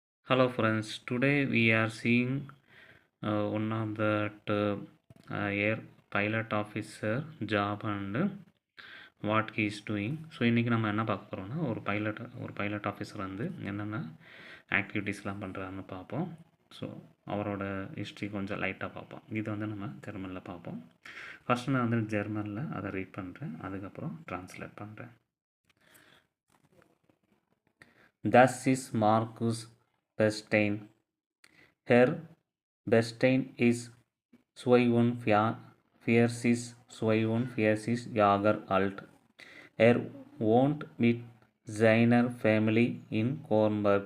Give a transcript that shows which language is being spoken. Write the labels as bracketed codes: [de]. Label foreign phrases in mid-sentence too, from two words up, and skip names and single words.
[en] Hello friends, today we are seeing one of the air pilot officer job and what he is doing. [ta] ஸோ இன்றைக்கி நம்ம என்ன பார்க்க போகிறோம்னா ஒரு [en] pilot officer [ta] வந்து என்னென்ன ஆக்டிவிட்டீஸ்லாம் பண்ணுறாருன்னு பார்ப்போம். ஸோ அவரோட ஹிஸ்ட்ரி கொஞ்சம் லைட்டாக பார்ப்போம். இது வந்து நம்ம ஜெர்மனில் பார்ப்போம். ஃபஸ்ட்டு நான் வந்து ஜெர்மனில் அதை ரீட் பண்ணுறேன், அதுக்கப்புறம் ட்ரான்ஸ்லேட் பண்ணுறேன். [de] Das ist Markus Bestein. Herr Bestein ist 42 Jahre alt. Er wohnt mit seiner Familie in Kornberg.